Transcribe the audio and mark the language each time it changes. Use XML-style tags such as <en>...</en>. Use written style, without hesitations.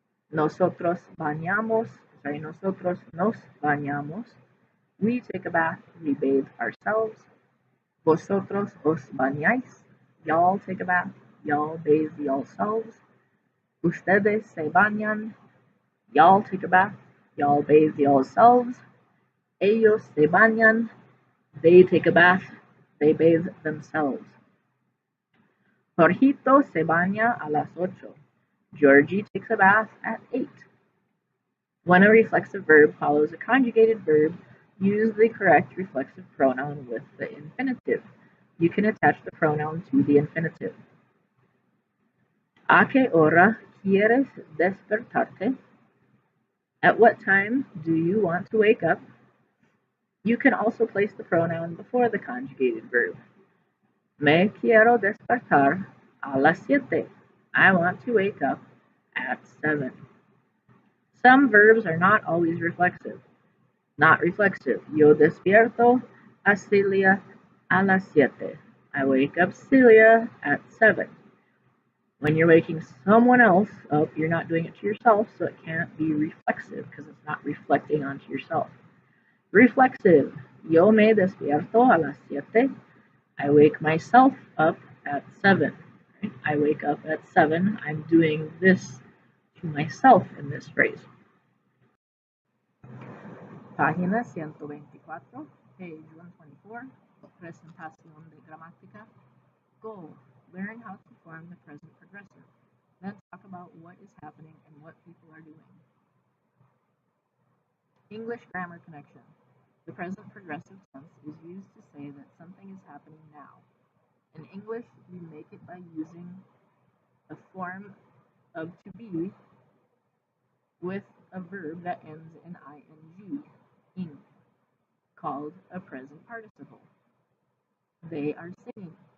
<es>Nosotros nosotros nos bañamos.</es> <en>We take a bath, we bathe ourselves.</en> <es>Vosotros os bañáis,</es> <en>y'all take a bath, y'all bathe yourselves.</en> <es>Ustedes se bañan,</es> <en>y'all take a bath, y'all bathe yourselves.</en> <es>Ellos se bañan,</es> <en>they take a bath, they bathe themselves.</en> <es>Jorgito se baña a las 8.</es> <en>Georgie takes a bath at 8. When a reflexive verb follows a conjugated verb, use the correct reflexive pronoun with the infinitive. You can attach the pronoun to the infinitive.</en> <es>¿A qué hora quieres despertarte?</es> <en>At what time do you want to wake up? You can also place the pronoun before the conjugated verb.</en> <es>Me quiero despertar a las 7.</es> <en>I want to wake up at 7. Some verbs are not always reflexive. Not reflexive.</en> <es>Yo despierto a Celia a las 7.</es> <en>I wake up Celia at 7. When you're waking someone else up, you're not doing it to yourself, so it can't be reflexive because it's not reflecting onto yourself. Reflexive.</en> <es>Yo me despierto a las 7.</es> <en>I wake myself up at 7. Right? I wake up at 7. I'm doing this to myself in this phrase.</en> <es>Página 124,</es> <en>page 124,</en> <es>presentación de gramática.</es> <en>Goal: learn how to form the present progressive. Then talk about what is happening and what people are doing. English grammar connection. The present progressive tense is used to say that something is happening now. In English, we make it by using a form of to be with a verb that ends in ing, called a present participle. They are singing.</en>